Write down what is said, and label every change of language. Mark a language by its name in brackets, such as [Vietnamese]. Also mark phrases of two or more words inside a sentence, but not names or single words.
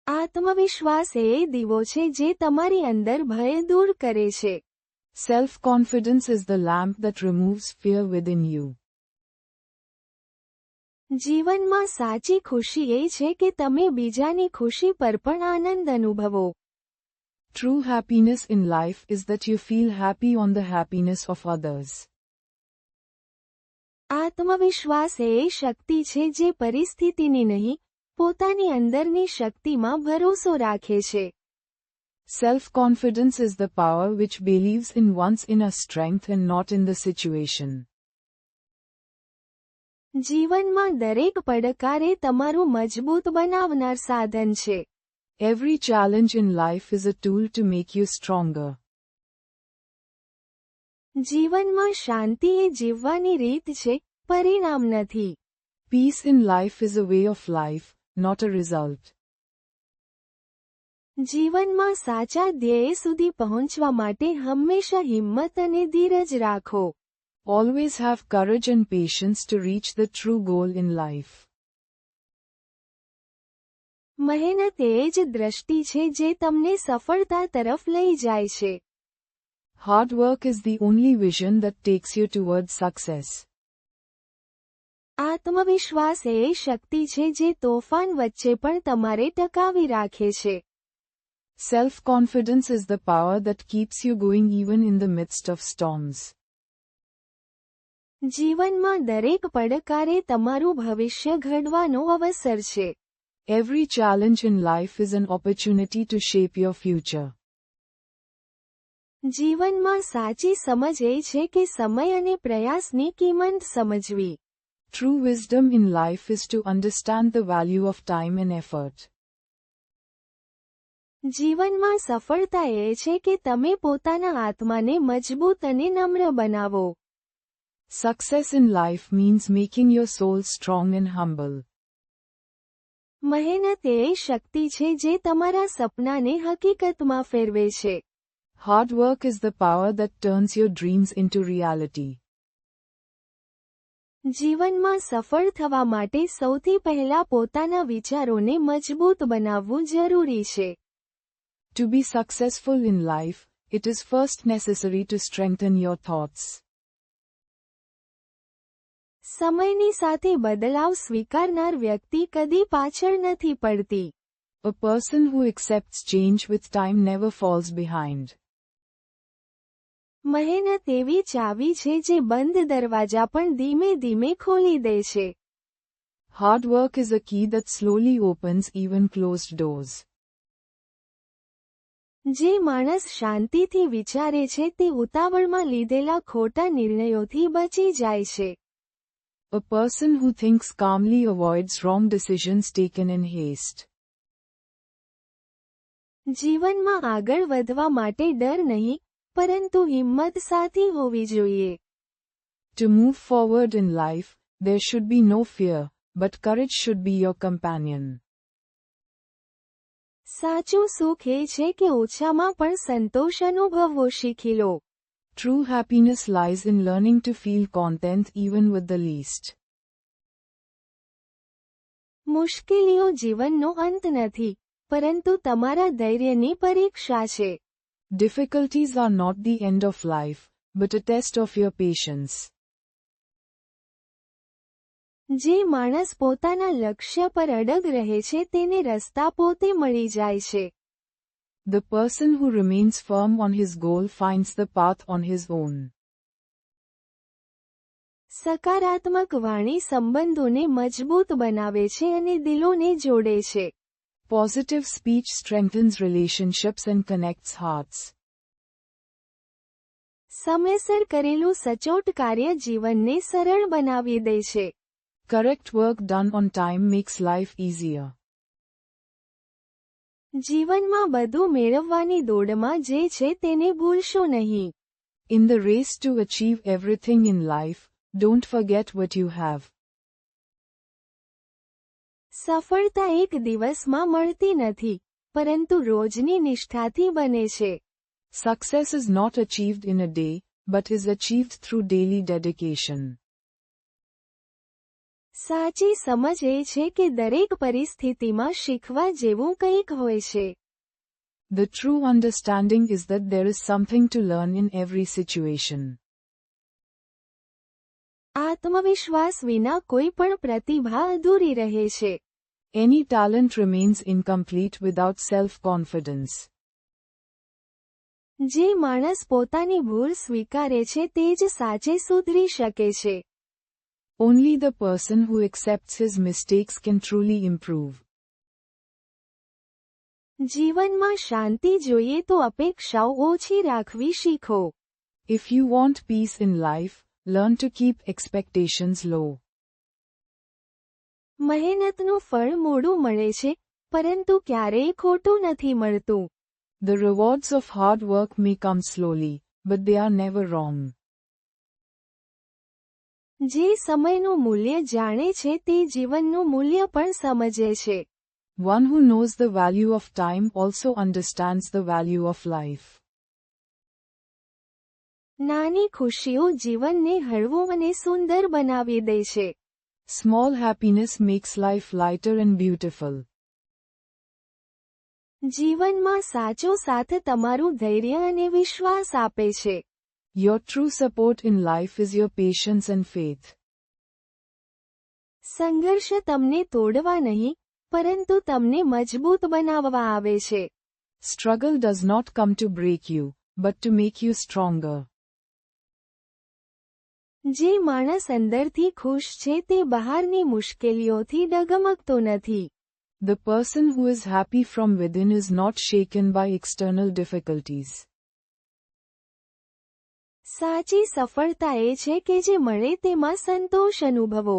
[Gujarati] આત્મવિશ્વાસ એ દીવો છે જે તમારી અંદર ભય દૂર કરે છે. [English] Self-confidence is the lamp that removes fear within you. [Gujarati] જીવનમાં સાચી ખુશી એ છે કે તમે બીજાની ખુશી પર પણ આનંદ અનુભવો. [English] True happiness in life is that you feel happy on the happiness of others. [Gujarati] આત્મવિશ્વાસ એ શક્તિ છે જે પરિસ્થિતિની નહીં, પોતાની અંદરની શક્તિમાં ભરોસો રાખે છે. [English] Self-confidence is the power which believes in one's inner strength and not in the situation. [Gujarati] જીવનમાં દરેક પડકાર એ તમારું મજબૂત બનાવનાર સાધન છે. [English] Every challenge in life is a tool to make you stronger. [Gujarati] જીવનમાં શાંતિ એ જીવવાની રીત છે, પરિણામ નથી. [English] Peace in life is a way of life, not a result. [Gujarati] જીવનમાં સાચા ધ્યેય સુધી પહોંચવા માટે હંમેશા હિંમત અને ધીરજ રાખો. [English] Always have courage and patience to reach the true goal in life. [Gujarati] મહેનત એ જ દ્રષ્ટિ છે જે તમને સફળતા તરફ લઈ જાય છે. [English] Hard work is the only vision that takes you towards success. [Gujarati] આત્મવિશ્વાસ એ શક્તિ છે જે તોફાન વચ્ચે પણ તમારે ટકાવી રાખે છે. [English] Self-confidence is the power that keeps you going even in the midst of storms. [Gujarati] જીવનમાં દરેક પડકાર એ તમારું ભવિષ્ય ઘડવાનો અવસર છે. [English] Every challenge in life is an opportunity to shape your future. [Gujarati] જીવનમાં સાચી સમજ એ છે કે સમય અને પ્રયાસની કિંમત સમજવી. [English] True wisdom in life is to understand the value of time and effort. [Gujarati] જીવનમાં સફળતા એ છે કે તમે પોતાના આત્માને મજબૂત અને નમ્ર બનાવો. [English] Success in life means making your soul strong and humble. [Gujarati] મહેનત એ શક્તિ છે જે તમારા સપનાને હકીકતમાં ફેરવે છે. [English] Hard work is the power that turns your dreams into reality. [Gujarati] જીવનમાં સફળ થવા માટે સૌથી પહેલા પોતાના વિચારોને મજબૂત બનાવવું જરૂરી છે. [English] To be successful in life, it is first necessary to strengthen your thoughts. [Gujarati] સમયની સાથે બદલાવ સ્વીકારનાર વ્યક્તિ કદી પાછળ નથી પડતી. [English] A person who accepts change with time never falls behind. [Gujarati] મહેનત એવી ચાવી છે જે બંધ દરવાજા પણ ધીમે ધીમે ખોલી દે છે. [English] Hard work is a key that slowly opens even closed doors. [Gujarati] જે માણસ શાંતિથી વિચારે છે તે ઉતાવળમાં લીધેલા ખોટા નિર્ણયોથી બચી જાય છે. [English] A person who thinks calmly avoids wrong decisions taken in haste. [Gujarati] જીવનમાં આગળ વધવા માટે ડર નહીં, પરંતુ હિંમત સાથી હોવી જોઈએ. [English] To move forward in life, there should be no fear, but courage should be your companion. [Gujarati] સાચું સુખ એ છે કે ઓછામાં પણ સંતોષ અનુભવવો શીખી લો. [English] True happiness lies in learning to feel content even with the least. [Gujarati] મુશ્કેલીઓ જીવનનો અંત નથી, પરંતુ તમારા ધૈર્યની પરીક્ષા છે. [English] Difficulties are not the end of life, but a test of your patience. [Gujarati] જે માણસ પોતાના લક્ષ્ય પર અડગ રહે છે તેને રસ્તા પોતે મળી જાય છે. [English] The person who remains firm on his goal finds the path on his own. [Gujarati] સકારાત્મક વાણી સંબંધોને મજબૂત બનાવે છે અને દિલોને જોડે છે. [English] Positive speech strengthens relationships and connects hearts. [Gujarati] સમયસર કરેલું સચોટ કાર્ય જીવનને સરળ બનાવી દે છે. [English] Correct work done on time makes life easier. [Gujarati] જીવનમાં બધું મેળવવાની દોડમાં જે છે તેને ભૂલશો નહીં. [English] In the race to achieve everything in life, don't forget what you have. [Gujarati] સફળતા એક દિવસમાં મળતી નથી, પરંતુ રોજની નિષ્ઠાથી બને છે. [English] Success is not achieved in a day, but is achieved through daily dedication. [Gujarati] સાચી સમજ એ છે કે દરેક પરિસ્થિતિમાં શીખવા જેવું કંઈક હોય છે. [English] The true understanding is that there is something to learn in every situation. [Gujarati] આત્મવિશ્વાસ વિના કોઈ પણ પ્રતિભા અધૂરી રહે છે. [English] Any talent remains incomplete without self-confidence. [Gujarati] જે માણસ પોતાની ભૂલ સ્વીકારે છે તે જ સાચે સુધરી શકે છે. [English] Only the person who accepts his mistakes can truly improve. [Gujarati] જીવનમાં શાંતિ જોઈએ તો અપેક્ષાઓ ઓછી રાખવી શીખો. [English] If you want peace in life, learn to keep expectations low. [Gujarati] મહેનતનું ફળ મોડું મળે છે, પરંતુ ક્યારેય ખોટું નથી મળતું. [English] The rewards of hard work may come slowly, but they are never wrong. [Gujarati] જે સમયનું મૂલ્ય જાણે છે તે જીવનનું મૂલ્ય પણ સમજે છે. [English] One who knows the value of time also understands the value of life. [Gujarati] નાની ખુશીઓ જીવનને હળવું અને સુંદર બનાવી દે છે. [English] Small happiness makes life lighter and beautiful. [Gujarati] જીવનમાં સાચો સાથ તમારું ધૈર્ય અને વિશ્વાસ આપે છે. [English] Your true support in life is your patience and faith. [Gujarati] સંઘર્ષ તમને તોડવા નહીં, પરંતુ તમને મજબૂત બનાવવા આવે છે. [English] Struggle does not come to break you, but to make you stronger. [Gujarati] જે માણસ અંદરથી ખુશ છે તે બહારની મુશ્કેલીઓથી ડગમગતો નથી. [English] The person who is happy from within is not shaken by external difficulties. [Gujarati] સાચી સફળતા એ છે કે જે મળે તેમાં સંતોષ અનુભવો.